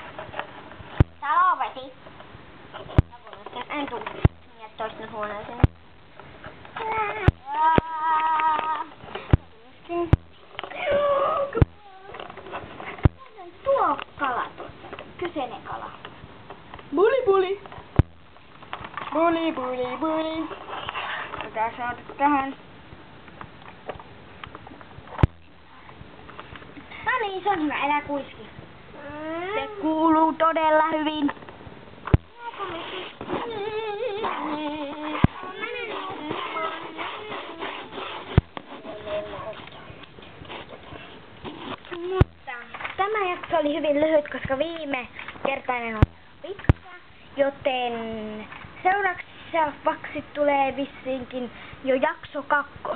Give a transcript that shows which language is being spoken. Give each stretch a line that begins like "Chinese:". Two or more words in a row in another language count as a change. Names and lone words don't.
Finnish: Talovesi. En tuu. Minä toisten huoneeseen. Tuo kala. Kyseinen kala. Buli buli. Buli buli buli. Pitää saada tähän. No niin, se on hyvä. Älä kuiski. Se kuuluu todella hyvin. Mutta tämä jakso oli hyvin lyhyt, koska viime kertainen on pitkä, joten seuraavaksi tulee vissiinkin jo jakso 2.